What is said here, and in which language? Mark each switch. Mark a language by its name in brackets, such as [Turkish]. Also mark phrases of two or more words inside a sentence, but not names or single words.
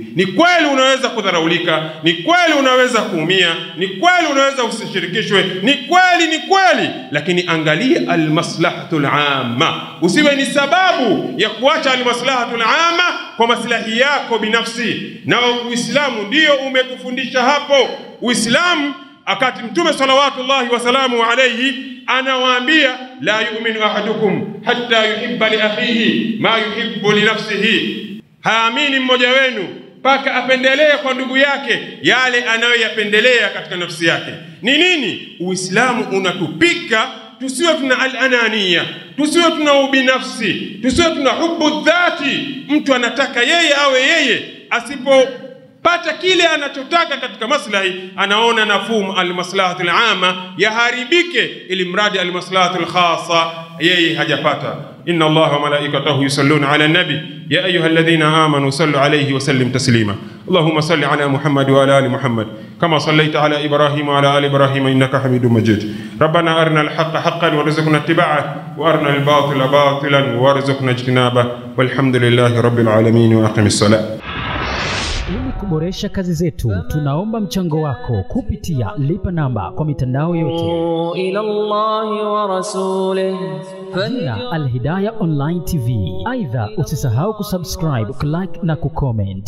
[Swahili] Ni kweli unaweza kudharaulika, ni kweli unaweza kuumia, ni kweli unaweza usishirikishwe, ni kweli, lakini angalia [Arabic] المصلحة العامة. [Swahili] Usiwe ni sababu ya kuacha [Arabic] المصلحة العامة [Swahili] kwa maslahi yako binafsi. Na Uislamu ndio umetufundisha hapo. Uislamu akati Mtume [Arabic] صلوات الله وسلامه عليه anawaambia, لا يؤمن أحدكم حتى يحب لأخيه ما يحب لنفسه, [Swahili] haamini mmoja wenu mpaka apendelee kwa ndugu yake yale anayoyapendelea katika nafsi yake. Ni nini? Uislamu unatupika tusiwe tuna al-anania, tusiwe tuna ubinafsi, tusiwe tuna [Arabic] حب الذات. [Swahili] Mtu anataka yeye awe yeye, asipopata kile anachotaka katika maslahi anaona nafuu [Arabic] المصلحة العامة [Swahili] yaharibike, ili mradi [Arabic] المصلحة الخاصة [Swahili] yeye hajapata. [Arabic] إن الله وملائكته يصلون على النبي يا أيها الذين آمنوا صلوا عليه وسلموا تسليما. اللهم صل على محمد وعلى آل محمد كما صليت على إبراهيم وعلى آل إبراهيم إنك حميد مجيد. ربنا أرنا الحق حقا وارزقنا اتباعه وأرنا الباطل باطلا وارزقنا اجتنابه. والحمد لله رب العالمين وأقم الصلاة. [Swahili] Ili kuboresha kazi zetu, tunaomba mchango wako kupitia lipa namba kwa mitandao yote. [Arabic] إلى الله ورسوله [Swahili] Jina Al-Hidayah Online TV. Aidha, usisahau kusubscribe, kulike na kucomment.